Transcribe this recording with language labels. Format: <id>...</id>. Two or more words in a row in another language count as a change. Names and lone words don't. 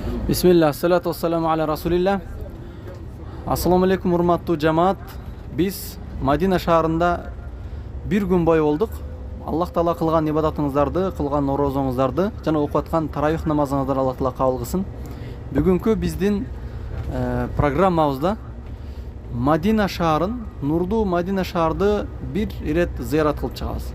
<ar>بسم الله، الصلاة والسلام على رسول الله. السلام عليكم,</ar> <ky>урматтуу жамаат. Биз Мадина шаарында бир күн бою болдук. Аллах Таала кылган ибадатыңыздарды, кылган орозоңуздарды жана окуп аткан таравих намазыңыздарды Аллах Таала кабыл кылсын. Бүгүнкү биздин программабызда Мадина шаарын, нурдуу Мадина шаарды бир ирет зыярат кылып чыгабыз.</ky>